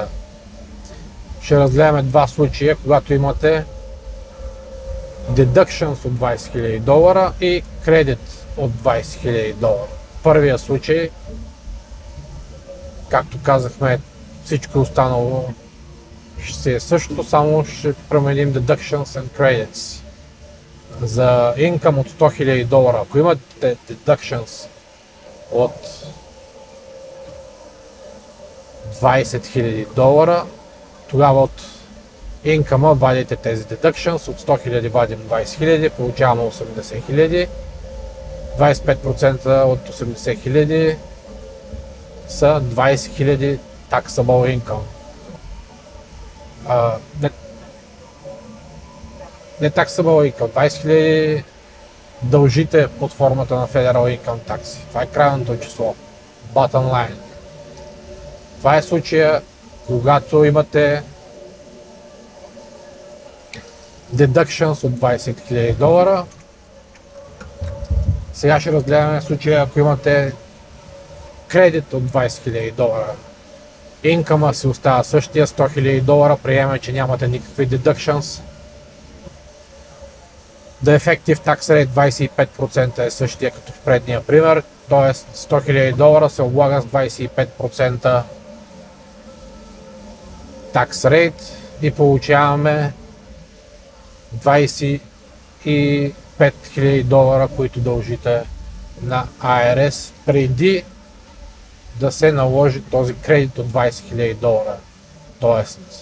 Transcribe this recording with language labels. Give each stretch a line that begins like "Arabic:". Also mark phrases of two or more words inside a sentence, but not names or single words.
Bulgarian: Ще разгледаме два случая, когато имате deductions от 20 000 долара и кредит от 20 000 долара. В първия случай, както казахме, всичко останало ще си е същото, само ще променим
English: deductions and credits.
Bulgarian: За инкъм от 100 000 долара, ако имате deductions от 20 000 долара, тогава от инкъма вадите тези deductions, от 100 000 вадим 20 000, получаваме 80 000, 25% от 80 000 са 20 000
English: taxable income.
Bulgarian: Не, не
English: taxable income,
Bulgarian: 20 000 дължите под формата на
English: Federal Income Tax.
Bulgarian: Това е крайното число.
English: Bottom line.
Bulgarian: Това е случая, когато имате deductions от 20 000 $. Сега ще разгледаме случая, ако имате кредит от 20 000 $. Инкъма си остава същия, 100 000 $, приемаме, че нямате никакви deductions.
English: The effective tax rate
Bulgarian: 25% е същия като в предния пример, т.е. 100 000 $ се облага с 25%
English: tax rate
Bulgarian: и получаваме 25 000 $, които дължите на IRS преди да се наложи този кредит от 20 000 $. Т.е.